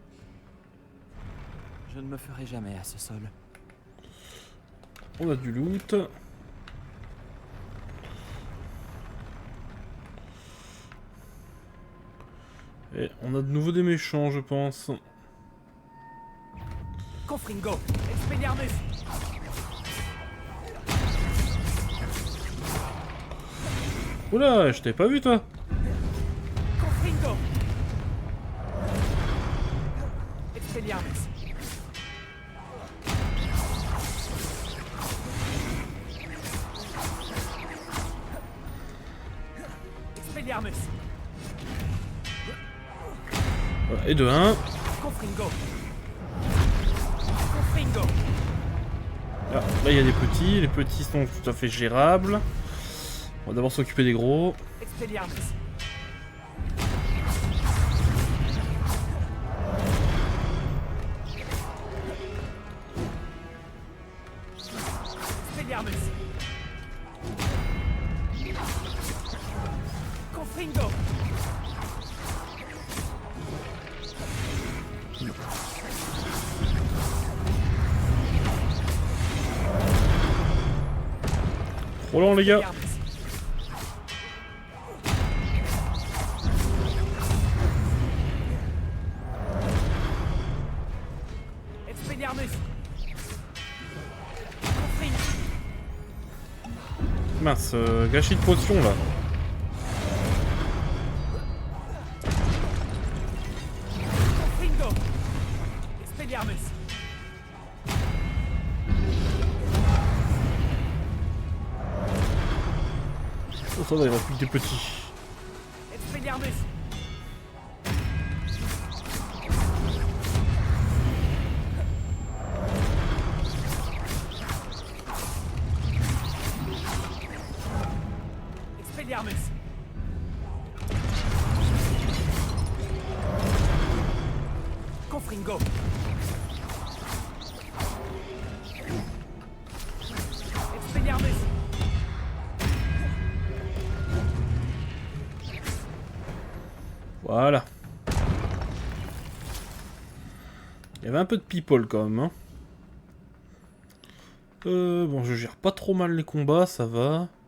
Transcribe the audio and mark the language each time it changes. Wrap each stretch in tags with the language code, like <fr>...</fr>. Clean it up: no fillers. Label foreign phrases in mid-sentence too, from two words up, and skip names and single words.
<fr>Je ne me ferai jamais à ce sol. On a du loot. Et on a de nouveau des méchants, je pense. Confringo! Expelliarmus! Oula, je t'avais pas vu, toi. Confringo! Expelliarmus! Expelliarmus! Voilà, et de 1. Confringo! Confringo! Ah, là, il y a des petits. Les petits sont tout à fait gérables. On va d'abord s'occuper des gros. Expelliarmus! Expelliarmus! Confringo! Trop lent, les gars. Expelliarmus! Confringo! Mince, gâchis de potion, là. Confringo! Expelliarmus! Oh, ça va, il reste plus que des petits. Expelliarmus! Expelliarmus! Confringo! Expelliarmus! Voilà. Il y avait un peu de people quand même. Hein. Bon, je gère pas trop mal les combats, ça va.</fr>